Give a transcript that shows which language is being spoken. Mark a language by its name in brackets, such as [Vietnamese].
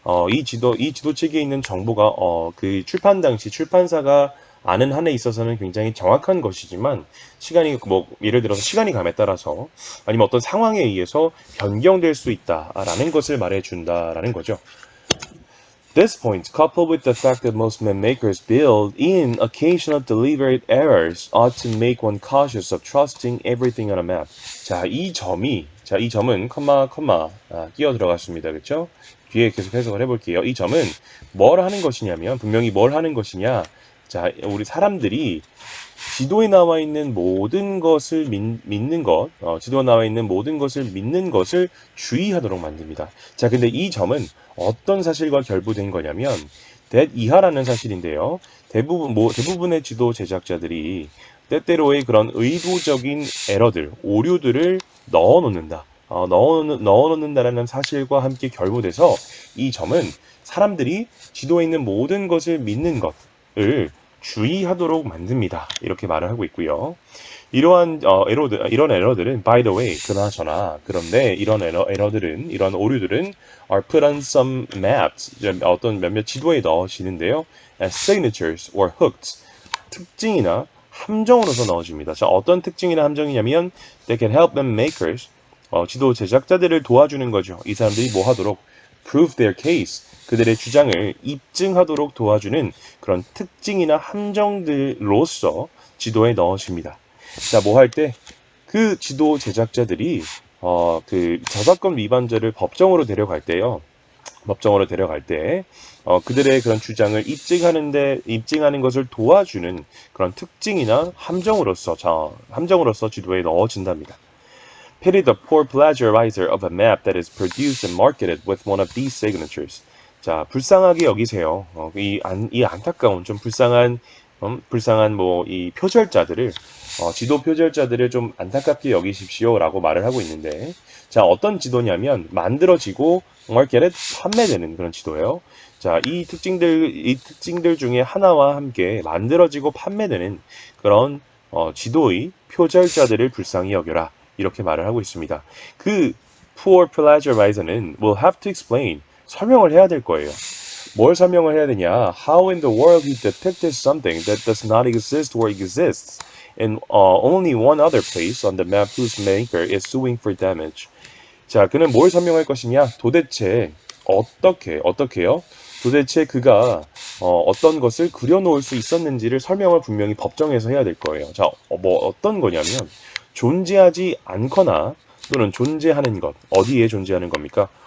[Korean] 이 지도책에 있는 정보가 그 출판 당시 출판사가 아는 한에 있어서는 굉장히 정확한 것이지만 시간이 뭐 예를 들어서 시간이 감에 따라서 아니면 어떤 상황에 의해서 변경될 수 있다라는 것을 말해준다라는 거죠. [English] This point, coupled with the fact that most map makers build in occasional deliberate errors, ought to make one cautious of trusting everything on a map. [Korean] 자, 이 점은 끼어 들어갔습니다. 그렇죠? 뒤에 계속 해석을 해볼게요. 이 점은 뭘 하는 것이냐면 분명히 뭘 하는 것이냐? 자, 우리 사람들이 지도에 나와 있는 모든 것을 믿는 것, 지도에 나와 있는 모든 것을 믿는 것을 주의하도록 만듭니다. 자, 근데 이 점은 어떤 사실과 결부된 거냐면, that 이하라는 사실인데요. 대부분의 지도 제작자들이 때때로의 그런 의도적인 에러들, 오류들을 넣어놓는다. 넣어놓는다라는 사실과 함께 결부돼서 이 점은 사람들이 지도에 있는 모든 것을 믿는 것을 주의하도록 만듭니다. 이렇게 말을 하고 있고요. 이런 에러들은 [English] by the way, [Korean] 그런데 이런 이런 오류들은 [English] are put on some maps, [Korean] 어떤 몇몇 지도에 넣어지는데요. [English] as signatures or hooks, [Korean] 특징이나 함정으로서 넣어집니다. 자, 어떤 특징이나 함정이냐면 [English] they can help them makers, [Korean] 지도 제작자들을 도와주는 거죠. 이 사람들이 뭐 하도록 [English] prove their case, [Korean] 그들의 주장을 입증하도록 도와주는 그런 특징이나 함정들로서 지도에 넣어집니다. 자, 뭐 할 때? 그 지도 제작자들이 그 저작권 위반자를 법정으로 데려갈 때요. 법정으로 데려갈 때 그들의 그런 주장을 입증하는 것을 도와주는 그런 특징이나 함정으로서 지도에 넣어진답니다. [English] Pity the poor plagiarizer of a map that is produced and marketed with one of these signatures. [Korean] 자, 불쌍하게 여기세요. 이 안타까운 좀 불쌍한 뭐 이 표절자들을 지도 표절자들을 좀 안타깝게 여기십시오라고 말을 하고 있는데, 자, 어떤 지도냐면 만들어지고 marketed 판매되는 그런 지도예요. 자, 이 특징들 중에 하나와 함께 만들어지고 판매되는 그런 지도의 표절자들을 불쌍히 여겨라. 이렇게 말을 하고 있습니다. 그 poor plagiarizer는 [English] will have to explain, [Korean] 설명을 해야 될 거예요. 뭘 설명을 해야 되냐? [English] How in the world he depicted something that does not exist or exists in only one other place on the map whose maker is suing for damage. [Korean] 자, 그는 뭘 설명할 것이냐? 도대체 어떻게요? 도대체 그가 어떤 것을 그려놓을 수 있었는지를 설명을 분명히 법정에서 해야 될 거예요. 자, 뭐 어떤 거냐면 존재하지 않거나 또는 존재하는 것, 어디에 존재하는 겁니까?